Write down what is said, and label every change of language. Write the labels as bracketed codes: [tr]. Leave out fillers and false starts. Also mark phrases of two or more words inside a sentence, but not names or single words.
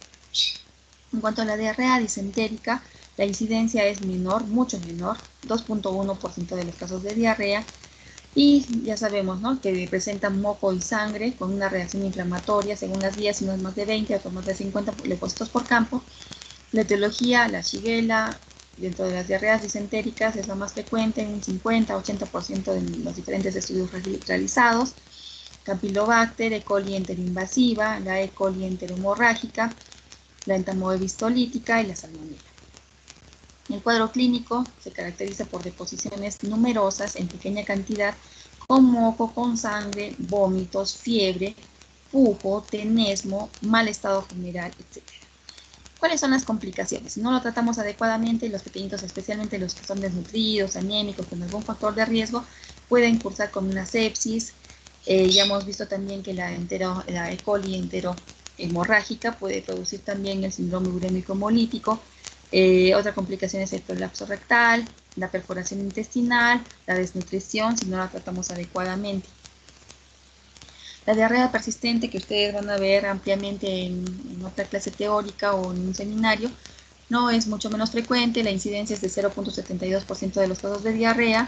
[es] En cuanto a la diarrea disentérica, la incidencia es menor, mucho menor, 2.1% de los casos de diarrea, y ya sabemos, ¿no?, que presenta moco y sangre con una reacción inflamatoria según las guías, unas más de 20, otras más de 50 leucocitos por campo. La etiología, la shigella, dentro de las diarreas disentéricas es la más frecuente, en un 50-80% de los diferentes estudios realizados. Campylobacter, E. coli enteroinvasiva, la E. coli enterohemorrágica, la entamoebistolítica y la salmonella. El cuadro clínico se caracteriza por deposiciones numerosas en pequeña cantidad, con moco, con sangre, vómitos, fiebre, pujo, tenesmo, mal estado general, etc. ¿Cuáles son las complicaciones? Si no lo tratamos adecuadamente, los pequeñitos, especialmente los que son desnutridos, anémicos, con algún factor de riesgo, pueden cursar con una sepsis. Ya hemos visto también que la E. coli enterohemorrágica puede producir también el síndrome urémico hemolítico. Otra complicación es el prolapso rectal, la perforación intestinal, la desnutrición si no la tratamos adecuadamente. La diarrea persistente, que ustedes van a ver ampliamente en otra clase teórica o en un seminario, no es mucho menos frecuente, la incidencia es de 0.72% de los casos de diarrea.